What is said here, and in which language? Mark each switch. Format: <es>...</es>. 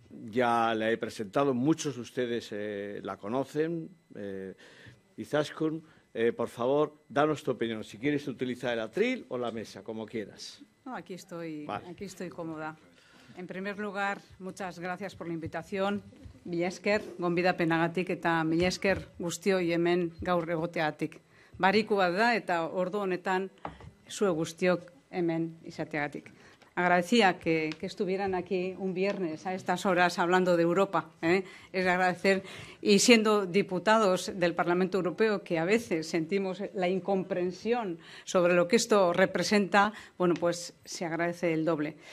<es>Ya la he presentado, muchos de ustedes la conocen. Izaskun, por favor, danos tu opinión. Si quieres utilizar el atril o la mesa, como quieras. No, aquí estoy cómoda. En primer lugar, muchas gracias por la invitación.</es> <eu>Mila esker, gonbidapenagatik eta mila esker guztioi hemen gaur egoteagatik. Bariku bat da eta ordu honetan zuek guztiok hemen izateagatik.</eu> <es>Agradecía que estuvieran aquí un viernes a estas horas hablando de Europa. Es agradecer, y siendo diputados del Parlamento Europeo, que a veces sentimos la incomprensión sobre lo que esto representa, bueno, pues se agradece el doble.</es>